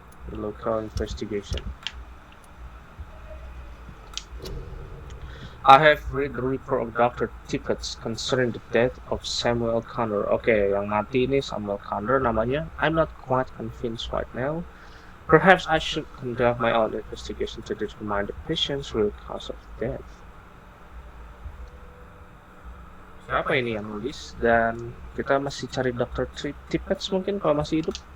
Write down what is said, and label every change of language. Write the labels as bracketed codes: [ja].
[en] The local investigation. I have read the report of Dr. Tippett concerning the death of Samuel Connor. [id] Oke, yang mati ini Samuel Connor namanya. [en] I'm not quite convinced right now. Perhaps I should conduct my own investigation to determine the patient's real cause of death. [id] Siapa ini yang nulis? Dan kita masih cari Dr. Tippett mungkin kalau masih hidup.